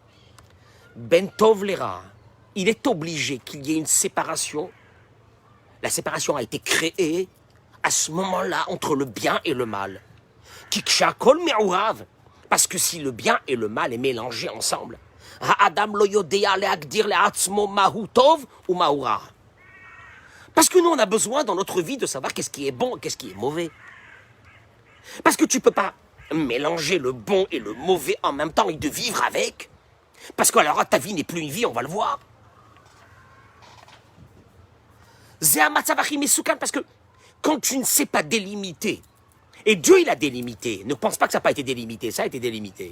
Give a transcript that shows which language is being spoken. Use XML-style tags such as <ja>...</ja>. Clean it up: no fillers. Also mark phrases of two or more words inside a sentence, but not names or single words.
<he>בין טוב לרע,</he> <fr>il est obligé qu'il y ait une séparation. La séparation a été créée à ce moment-là entre le bien et le mal.</fr> <he>כי כשהכל מעורב.</he> <fr>Parce que si le bien et le mal est mélangé ensemble,</fr> <he>האדם לא יודע להגדיר לעצמו מהו טוב ou מהו רע.</he> <fr>Parce que nous, on a besoin dans notre vie de savoir qu'est-ce qui est bon et qu'est-ce qui est mauvais. Parce que tu ne peux pas mélanger le bon et le mauvais en même temps et de vivre avec. Parce que alors ta vie n'est plus une vie, on va le voir. Parce que quand tu ne sais pas délimiter, et Dieu il a délimité, ne pense pas que ça n'a pas été délimité, ça a été délimité.</fr>